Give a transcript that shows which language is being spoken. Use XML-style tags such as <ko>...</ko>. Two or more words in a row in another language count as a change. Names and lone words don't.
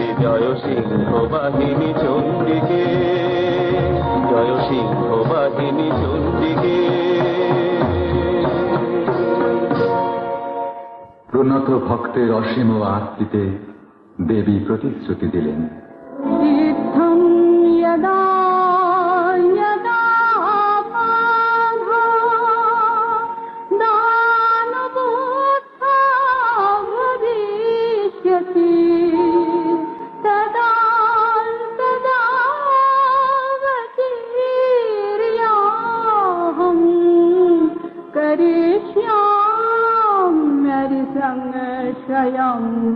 <bn>জয় সিংহ বাহিনী চণ্ডিকে, জয় সিংহ বাহিনী চণ্ডিকে। প্রণত ভক্তের অসীম আরতিতে দেবী প্রতিশ্রুতি দিলেন,</bn> <sa>तीर्थं यदा यदा पाधा दानवोत्था भविष्यति तदा तदा वतीर्याहं करिष्याम्यरि संशयम्।</sa>